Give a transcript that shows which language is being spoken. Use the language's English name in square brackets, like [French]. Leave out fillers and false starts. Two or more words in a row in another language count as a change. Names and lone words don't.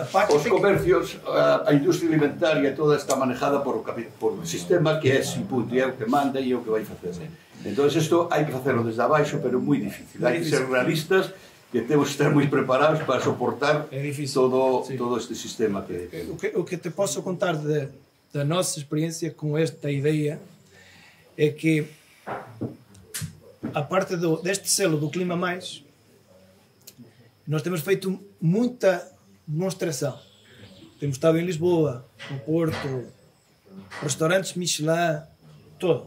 [Galician] Os comercios, a industria alimentaria toda está manejada por o sistema que é sin punto, e é o que manda e é o que vai facer. Entón, isto hai que facelo desde abaixo, pero moi difícil. Hai que ser realistas, que temos que estar moi preparados para soportar todo este sistema que... [Portuguese] O que te posso contar da nossa experiência com esta ideia é que, a parte deste selo do Clima Mais, nós temos feito muita demonstração. Temos estado em Lisboa, no Porto, restaurantes Michelin, todo.